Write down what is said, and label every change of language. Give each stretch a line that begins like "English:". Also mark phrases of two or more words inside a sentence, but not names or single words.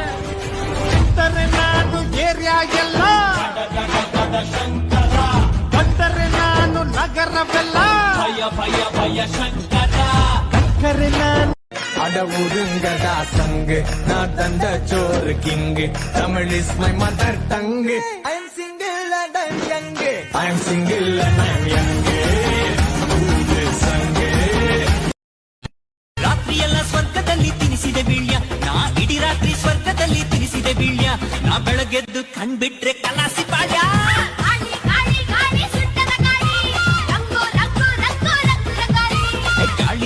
Kannada: ನಾನು ಏರಿಯಾಗೆಲ್ಲ ಬಂದರೆ ನಾನು ನಗರವೆಲ್ಲ ಭಯ ಭಯ ಭಯ ಶಂಕರ ಕರೆ ನಾನು
Tamil: அடவுருங்கடா சங்கு நான் தந்த சோறு கிங்கு
English: Tamil is my mother tongue I am single and I am young I am single and I am young
Kannada: ರಾತ್ರಿಯೆಲ್ಲ ಸ್ವರ್ಗದಲ್ಲಿ ತಿನಿಸಿದೆ ಬೀಳ್ಯ, ನಾ ಇಡೀ ರಾತ್ರಿ ಸ್ವರ್ಗದಲ್ಲಿ ತಿನಿಸಿದೆ ಬೀಳ್ಯ, ನಾ ಬೆಳಗೆದ್ದು ಕಣ್ಬಿಟ್ರೆ ಕಲಾಸಿ ಪಾಳ್ಯ. ಗಾಳಿ